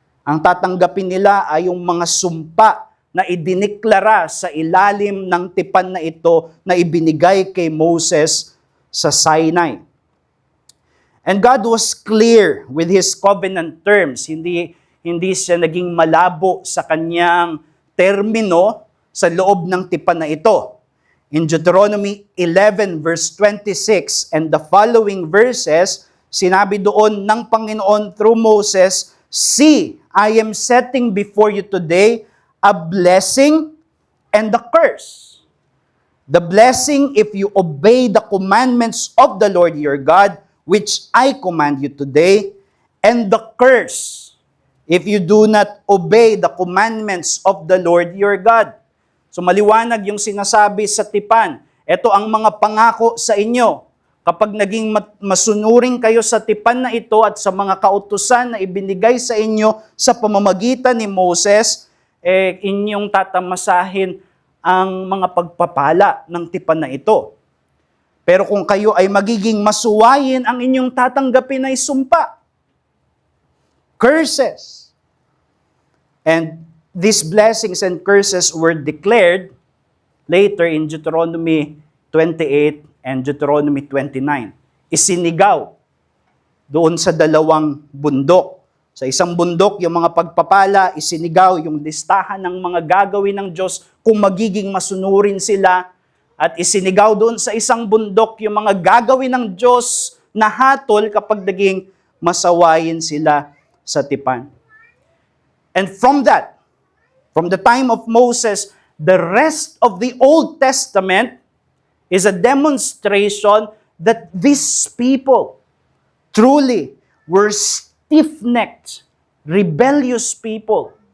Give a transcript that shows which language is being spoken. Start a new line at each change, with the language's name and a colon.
Filipino: Ang tatanggapin nila ay yung mga sumpa na idiniklara sa ilalim ng tipan na ito na ibinigay kay Moses sa Sinai.
English: And God was clear with His covenant terms.
Filipino: Hindi siya naging malabo sa kanyang termino sa loob ng tipan na ito.
English: In Deuteronomy 11 verse 26 and the following verses,
Filipino: sinabi doon ng Panginoon
English: through Moses, "See, I am setting before you today a blessing and a curse. The blessing if you obey the commandments of the Lord your God, which I command you today, and the curse if you do not obey the commandments of the Lord your God."
Filipino: So maliwanag yung sinasabi sa tipan. Ito ang mga pangako sa inyo. Kapag naging masunuring kayo sa tipan na ito at sa mga kautusan na ibinigay sa inyo sa pamamagitan ni Moses, inyong tatamasahin ang mga pagpapala ng tipan na ito. Pero kung kayo ay magiging masuwayin, ang inyong tatanggapin ay sumpa.
English: Curses. And these blessings and curses were declared later in Deuteronomy 28 and Deuteronomy 29.
Filipino: Isinigaw doon sa dalawang bundok. Sa isang bundok, yung mga pagpapala, isinigaw yung listahan ng mga gagawin ng Diyos kung magiging masunurin sila. At isinigaw doon sa isang bundok yung mga gagawin ng Diyos na hatol kapag naging masawayin sila sa tipan.
English: And from the time of Moses, the rest of the Old Testament is a demonstration that these people truly were stiff-necked, rebellious people.